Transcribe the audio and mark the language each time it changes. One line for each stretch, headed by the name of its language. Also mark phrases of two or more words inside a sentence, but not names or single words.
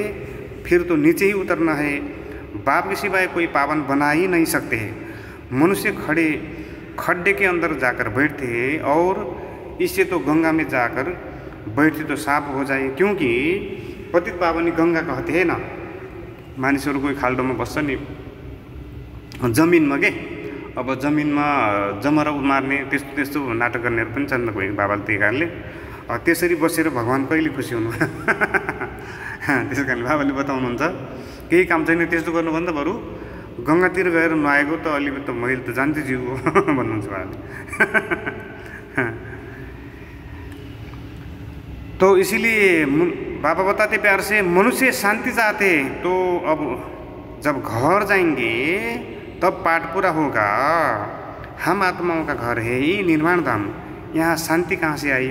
Hindi: फिर तो नीचे ही उतरना है। बाप के सिवाय कोई पावन बना ही नहीं सकते हैं। मनुष्य खड्डे के अंदर जाकर बैठते हैं, और इससे तो गंगा में जाकर बैठते तो साफ हो जाए। क्योंकि पतित पावनी गंगा कहते हैं ना।
Nepali: मानिसहरू कोही खाल्डोमा बस्छ नि जमिनमा के, अब जमिनमा जमरा मार्ने त्यस्तो त्यस्तो नाटक गर्नेहरू पनि छन् कोही बाबाले। त्यही कारणले त्यसरी बसेर भगवान् कहिले खुसी हुनु। त्यस कारण बाबाले बताउनुहुन्छ केही काम छैन त्यस्तो गर्नुभन्दा बरु गङ्गातिर गएर नुहाएको त अलिकति त मैले त जान्छु जिउ भन्नुहुन्छ बाबाले।
Hindi: तो इसीलिए बाबा बताते प्यार से, मनुष्य शांति चाहते तो अब जब घर जाएंगे तब पाठ पूरा होगा। हम आत्माओं का घर है ही निर्वाण धाम, यहाँ शांति कहाँ से आई।